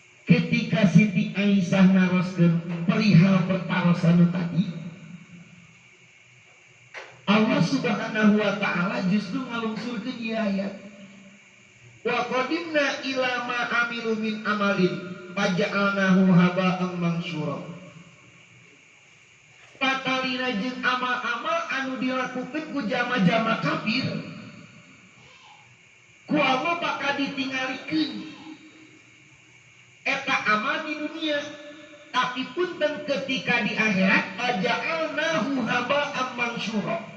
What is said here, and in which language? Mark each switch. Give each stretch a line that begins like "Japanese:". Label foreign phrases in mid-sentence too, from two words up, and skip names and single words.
Sundanese: ketika Siti Aisyah naroskeun perihal pertarosan tadi, Allah
Arabic: سبحانه وتعالى
Sundanese: justru ngalungsurkeun ieu ayat.
Arabic: وقدمنا إلى ما عملوا من عمل فجعلناه هباء منثورا.
Sundanese: Patalina jeung amal-amal anu dilakukeun ku jama-jama kafir, ku Allah bakal ditinggalikeun eta amal di dunia, tapi punten ketika di akhirat
Arabic: فجعلناه هباء منثورا.